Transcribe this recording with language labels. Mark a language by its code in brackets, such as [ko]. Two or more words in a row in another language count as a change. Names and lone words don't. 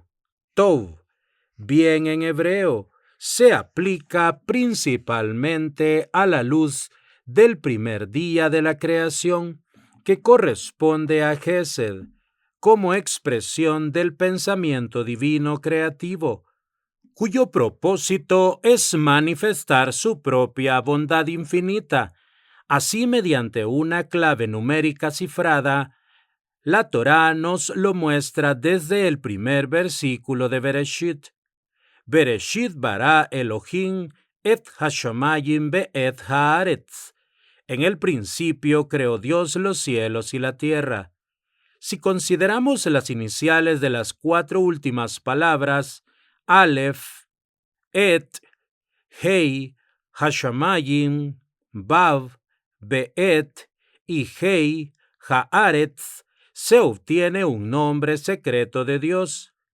[es] Tov, bien en hebreo, se aplica principalmente a la luz del primer día de la creación, que corresponde a Gesed, como expresión del pensamiento divino creativo, cuyo propósito es manifestar su propia bondad infinita. Así, mediante una clave numérica cifrada, la Torá nos lo muestra desde el primer versículo de Bereshit. [he] בראשית ברא אלוהים את השמים ואת הארץ. [es] En el principio creó Dios los cielos y la tierra. Si consideramos las iniciales de las cuatro últimas palabras, [he] אלף, את, הא, השמים, וו, ואת [es] y [he] הא, הארץ, [es] se obtiene un nombre secreto de Dios.